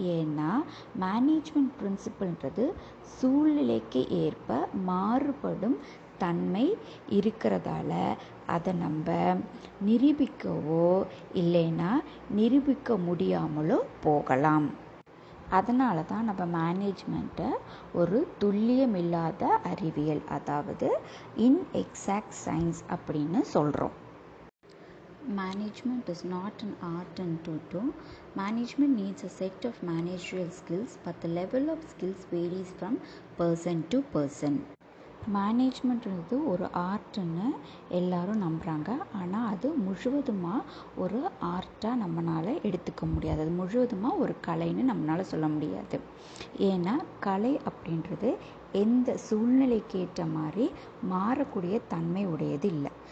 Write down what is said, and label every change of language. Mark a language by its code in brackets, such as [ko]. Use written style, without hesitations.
[ta] ஏன்னா மேனேஜ்மெண்ட் பிரின்சிபல்ன்றது சூழ்நிலைக்கு ஏற்ப மாறுபடும் தன்மை இருக்கிறதால அதை நம்ம நிரூபிக்கவோ இல்லைன்னா நிரூபிக்க முடியாமலோ போகலாம். அதனால தான் நம்ம மேனேஜ்மெண்ட்டை ஒரு துல்லியமில்லாத அறிவியல், அதாவது இன்எக்ஸாக்ட் சயின்ஸ் அப்படின்னு சொல்கிறோம். [en] Management is not an art and tuto. Management needs a set of managerial skills, but the level of skills varies from person to person. [ta] மேனேஜ்மெண்ட்ன்றது ஒரு ஆர்ட்டுன்னு எல்லாரும் நம்புகிறாங்க. ஆனால் அது முழுவதுமாக ஒரு ஆர்ட்டாக நம்மளால் எடுத்துக்க முடியாது. அது முழுவதுமாக ஒரு கலைன்னு நம்மளால் சொல்ல முடியாது. ஏன்னா கலை அப்படின்றது எந்த சூழ்நிலைக்கு ஏற்ற மாதிரி மாறக்கூடிய தன்மை உடையது இல்லை.